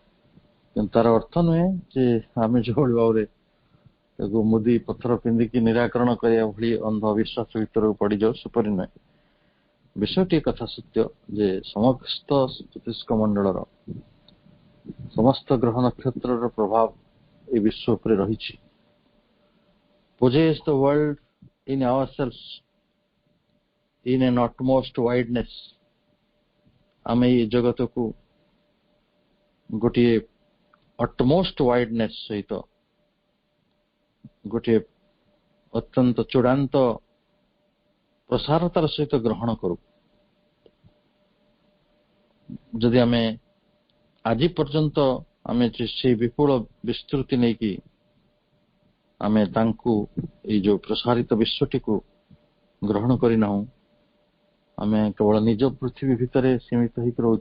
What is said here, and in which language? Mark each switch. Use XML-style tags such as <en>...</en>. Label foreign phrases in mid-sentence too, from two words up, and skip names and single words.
<or>କିନ୍ତୁ ତାର ଅର୍ଥ ନୁହେଁ ଯେ ଆମେ ଯେଉଁଭଳି ଭାବରେ ତାକୁ ମୁଦି ପଥର ପିନ୍ଧିକି ନିରାକରଣ କରିବା ଭଳି ଅନ୍ଧବିଶ୍ୱାସ ଭିତରକୁ ପଡ଼ିଯାଉ ସେପରି ନୁହେଁ। ବିଷୟଟି କଥା ସତ୍ୟ ଯେ ସମସ୍ତ ଜ୍ୟୋତିଷ୍କ ମଣ୍ଡଳର ସମସ୍ତ ଗ୍ରହ ନକ୍ଷତ୍ରର ପ୍ରଭାବ ଏ ବିଶ୍ୱ ଉପରେ ରହିଛି।</or> <en>possess the world in ourselves in an utmost wideness।</en> <or>ଆମେ ଏଇ ଜଗତକୁ ଗୋଟିଏ</or> <en>utmost wideness</en> <or>ସହିତ ଗୋଟିଏ ଅତ୍ୟନ୍ତ ଚୂଡ଼ାନ୍ତ ପ୍ରସାରତାର ସହିତ ଗ୍ରହଣ କରୁ। ଯଦି ଆମେ ଆଜି ପର୍ଯ୍ୟନ୍ତ ଆମେ ସେଇ ବିପୁଳ ବିସ୍ତୃତି ନେଇକି ଆମେ ତାଙ୍କୁ ଏଇ ଯୋଉ ପ୍ରସାରିତ ବିଶ୍ୱଟିକୁ ଗ୍ରହଣ କରିନାହୁଁ, ଆମେ କେବଳ ନିଜ ପୃଥିବୀ ଭିତରେ ସୀମିତ ହେଇକି ରହୁଛୁ।</or>